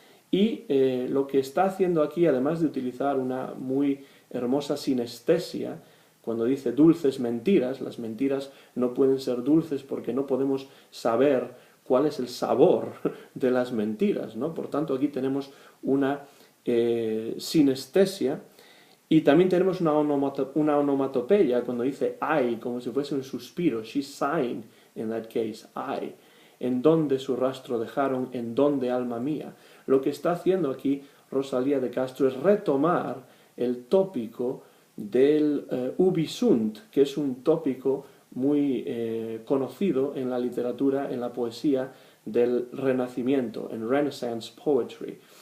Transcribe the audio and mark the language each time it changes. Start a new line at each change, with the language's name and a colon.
Spanish: Y lo que está haciendo aquí, además de utilizar una muy hermosa sinestesia, cuando dice dulces mentiras, las mentiras no pueden ser dulces porque no podemos saber cuál es el sabor de las mentiras, ¿no? Por tanto, aquí tenemos una sinestesia, y también tenemos una onomatopeya cuando dice ay, como si fuese un suspiro.
English: She's sighing in that case, ay.
Spanish: ¿En dónde su rastro dejaron? ¿En dónde, alma mía? Lo que está haciendo aquí Rosalía de Castro es retomar el tópico del ubi sunt, que es un tópico muy conocido en la literatura, en la poesía del Renacimiento, en Renaissance Poetry.